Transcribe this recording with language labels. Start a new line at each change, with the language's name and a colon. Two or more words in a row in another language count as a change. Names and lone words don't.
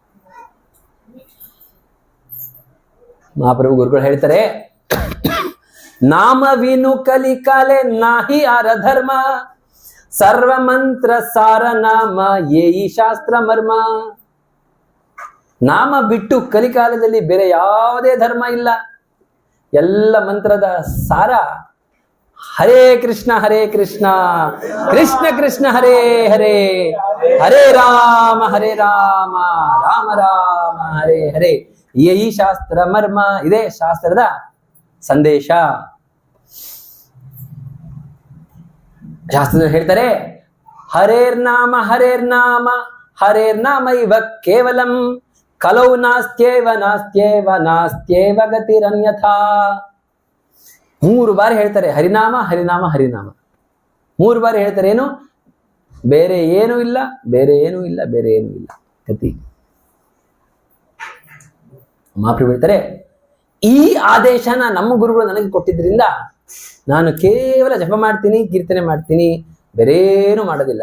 Kannada: ಮಹಾಪ್ರಭು ಗುರುಗಳು ಹೇಳ್ತಾರೆ,
Bangla: নাম বিনু কলিকালে নাহি আর ধর্ম, সর্ব মন্ত্র সার নাম এই শাস্ত্র মর্ম.
Kannada: ನಾಮ ಬಿಟ್ಟು ಕಲಿಕಾಲದಲ್ಲಿ ಬೇರೆ ಯಾವುದೇ ಧರ್ಮ ಇಲ್ಲ. ಎಲ್ಲ ಮಂತ್ರದ ಸಾರ
Sanskrit: ಹರೇ ಕೃಷ್ಣ ಕೃಷ್ಣ ಕೃಷ್ಣ ಹರೇ ಹರೇ, ಹರೇ ರಾಮ ರಾಮ ರಾಮ ಹರೇ ಹರೇ.
Kannada: ಈ ಶಾಸ್ತ್ರ ಮರ್ಮ, ಇದೇ ಶಾಸ್ತ್ರದ ಸಂದೇಶ. ಶಾಸ್ತ್ರದಲ್ಲಿ ಹೇಳ್ತಾರೆ,
Sanskrit: ಹರೇರ್ನಾಮ ಹರೇರ್ನಾಮ ಇವ ಕೇವಲಂ, ಕಲೌ ನಾಸ್ತ್ಯೇವ ಗತಿರನ್ಯಥಾ.
Kannada: 3 ಬಾರಿ ಹೇಳ್ತಾರೆ ಹರಿನಾಮ ಹರಿನಾಮ ಹರಿನಾಮ. 3 ಬಾರಿ ಹೇಳ್ತಾರೆ ಏನು? ಬೇರೆ ಏನೂ ಇಲ್ಲ, ಬೇರೆ ಏನೂ ಇಲ್ಲ, ಬೇರೆ ಏನೂ ಇಲ್ಲ ಗತಿ. ಮಾಪ್ರಿ ಹೇಳ್ತಾರೆ, ಈ ಆದೇಶನ ನಮ್ಮ ಗುರುಗಳು ನನಗೆ ಕೊಟ್ಟಿದ್ರಿಂದ ನಾನು ಕೇವಲ ಜಪ ಮಾಡ್ತೀನಿ, ಕೀರ್ತನೆ ಮಾಡ್ತೀನಿ, ಬೇರೇನು ಮಾಡೋದಿಲ್ಲ.